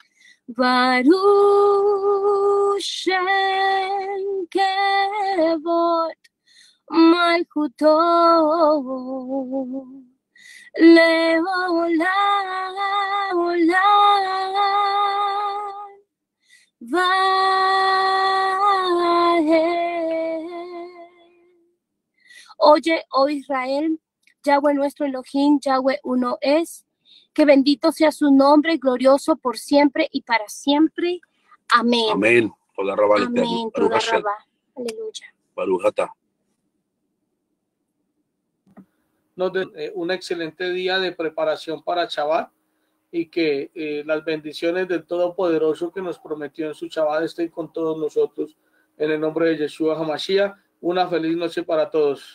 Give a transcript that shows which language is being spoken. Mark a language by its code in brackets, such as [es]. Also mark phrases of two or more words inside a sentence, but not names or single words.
[he] ברוך שם כבוד מלכותו לעולם ועד. [es] Oye, oh Israel, Yahweh nuestro Elohim, Yahweh uno es, que bendito sea su nombre, glorioso por siempre y para siempre. Amén. [he] אמן. תודה רבה, אמן. תודה רבה. הללויה. ברוך אתה. [es] Un excelente día de preparación para Shabbat y que las bendiciones del Todopoderoso que nos prometió en su Shabbat estén con todos nosotros. En el nombre de Yeshua HaMashiach, una feliz noche para todos.